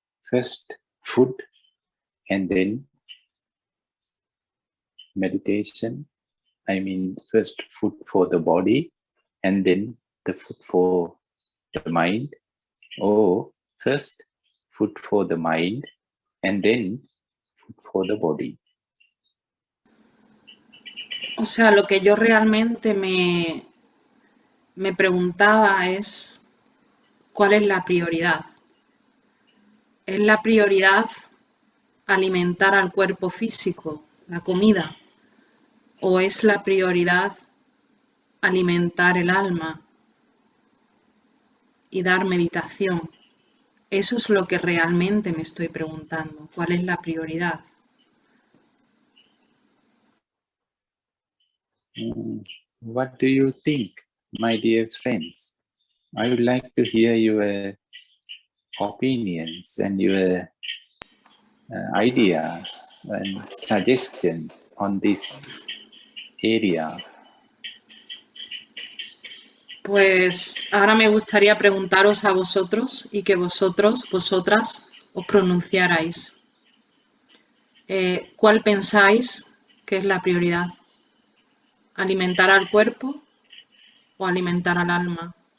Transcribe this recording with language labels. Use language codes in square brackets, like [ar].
[en] First food and then meditation. I mean, first food for the body and then the food for the mind, or first food for the mind and then food for the body. [es] O sea, lo que yo realmente me preguntaba es, ¿cuál es la prioridad? ¿Es la prioridad alimentar al cuerpo físico, la comida? ¿O es la prioridad alimentar el alma y dar meditación? Eso es lo que realmente me estoy preguntando. ¿Cuál es la prioridad? [en] What do you think, my dear friends? I would like to hear your opinions and your ideas and suggestions on this area. [es] Pues ahora me gustaría preguntaros a vosotros y que vosotras, os pronunciarais. ¿Cuál pensáis que es la prioridad? ¿Alimentar al cuerpo o alimentar al alma?